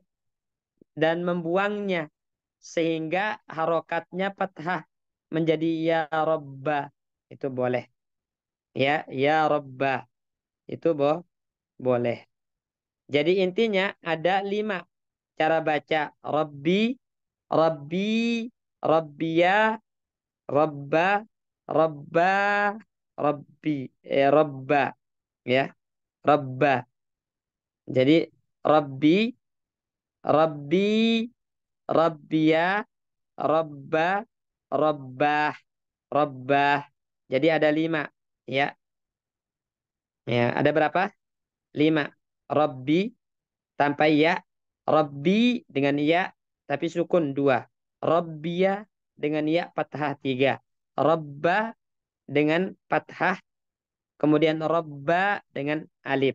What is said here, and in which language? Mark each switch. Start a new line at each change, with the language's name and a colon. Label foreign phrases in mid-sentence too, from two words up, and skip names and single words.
Indonesian: Dan membuangnya. Sehingga harokatnya fathah. Menjadi
Arabic: يا ربا.
Indonesian: Itu boleh.
Arabic: يا ربا.
Indonesian: Itu boleh. Jadi intinya ada 5 cara baca.
Arabic: ربِّ، ربي، ربيَ، ربَّ، ربا، ربِّ.
Indonesian: Rabba. Ya. Rabba. Jadi
Arabic: ربِّ، ربي، ربيَ، ربَّ، ربا، ربا.
Indonesian: Jadi ada 5. Ya. Ya, ada berapa? 5. Rabbi tanpa ya. Rabbi dengan ya tapi sukun 2. Rabbia dengan ya fathah 3. Rabba dengan fathah, kemudian Rabba dengan alif.